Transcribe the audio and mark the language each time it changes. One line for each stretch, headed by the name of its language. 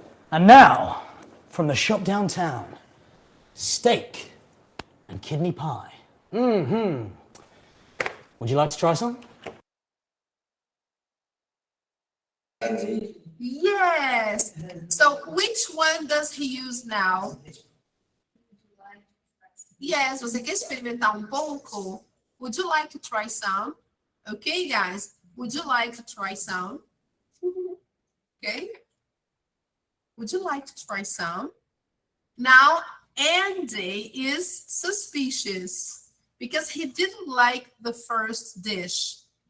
English: And now, from the shop downtown, steak and kidney pie. Would you like to try some? Yes. So, which one does he use now?
Portuguese: Yes, você quer experimentar pouco?
English: Would you like to try some? Okay, guys. Would you like to try some? Okay. Would you like to try some? Now, Andy is suspicious because he didn't like the first dish.